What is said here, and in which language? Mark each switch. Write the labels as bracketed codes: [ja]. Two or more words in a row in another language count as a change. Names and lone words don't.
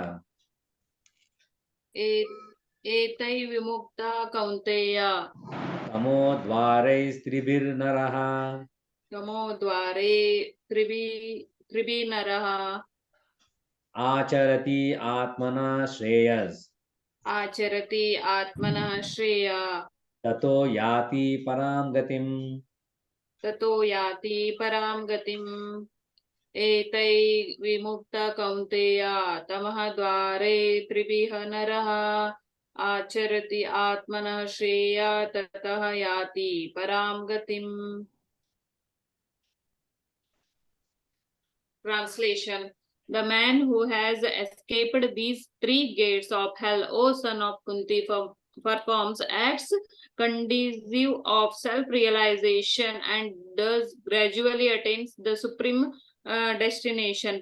[sa] విముక్త కౌంతేయ తమోద్వారైస్త్రిభిర్నరః త్రిభిర్నరః ఆచరతి ఆత్మనః శ్రేయ తతో యాతి పరాం గతిం. एतै विमुक्त कौन्तेय तमः द्वारे त्रिभिः नरः आचरति आत्मनः श्रेय ततः याति परां गतिम्. [en] Translation: The man who has escaped these 3 gates of hell, O son of Kunti, performs acts conducive of self-realization and thus gradually attains the supreme destination.